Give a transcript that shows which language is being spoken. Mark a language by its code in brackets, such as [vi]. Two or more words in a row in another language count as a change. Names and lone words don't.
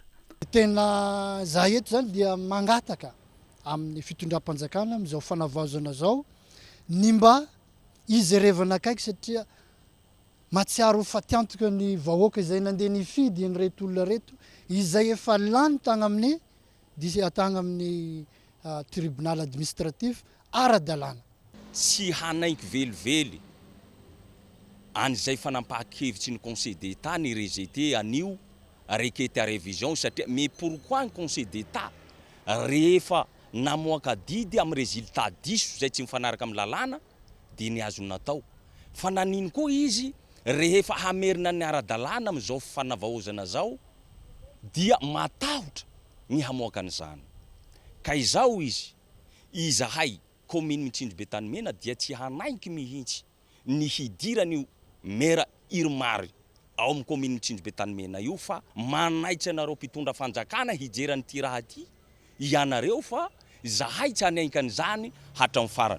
[mg] tena za eto zany dia mangataka amin'ny fitondram-panjakana amin'izao fanavaozana zao ny mba izy revana akaiky satria matsiaro fatiantoka ny vahoaka izay nandeha nifidy ny reto olona reto izay efa lany tagna amin'ny tagna amin'ny [fr] tribunal administratif [mg] ara-dalàna tsy hanaiky velively an'izay fanampahan-kevitsy ny [fr] conseil d'état [mg] ny rejeté anio [fr] requête à révision [mg] satria [fr] mais pourquoi ny conseil d'état [mg] rehefa namoaka didy amin'ny résultat diso zay tsy mifanaraka amin'ny lalàna dia ny azo natao fa nanino koa izy rehefa hamerina ny ara-dalàna amin'izao fanavaozana zao dia matahotra ny hamoaka an'izany ka izao izy izahay commune Mitsinjo be Tanimena dia tsy hanaiky mihitsy ny hidiran'io maire Irmary ao amin'ny commune Mitsinjo be Tanimena io fa manaitra anareo mpitondra fanjakana hijerany ty raha ty ianareo fa zahay tsy hanaiky an'izany hatramin'ny farany